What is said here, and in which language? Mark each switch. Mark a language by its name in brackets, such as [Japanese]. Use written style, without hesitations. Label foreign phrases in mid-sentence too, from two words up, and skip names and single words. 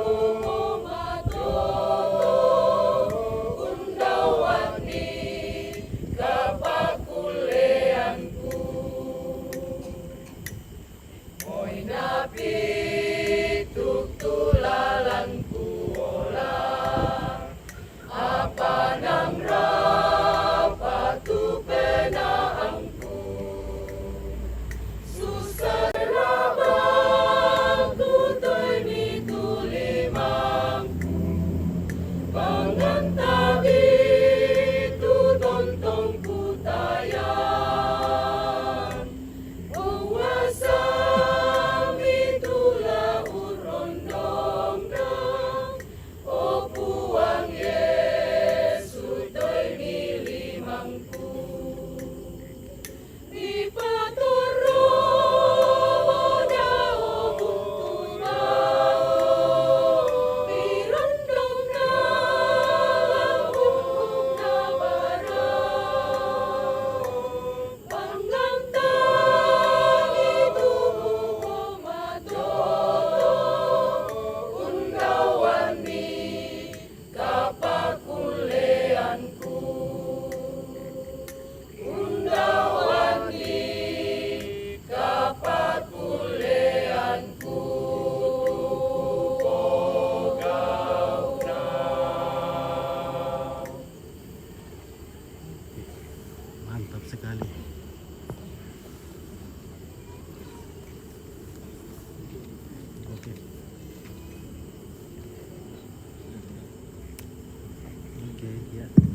[Toraja-Sa'dan] kumatoto kundawan ni kapakuleanku moy napituk tulalanku ola apa nang rapatu penaangku susah rabaku toy mitulimangku pangantabi tu tontong kutayan kuasa mitulah urondongna o puang Yesu toy milimangku di paturu na untuna irundong na langkung na bara pangantang itu kumatoto kundawan ni kapakuleanku kundawan ni kapakuleanku o gauna [Indonesian] Mantap sekali. Oke. Oke, ya.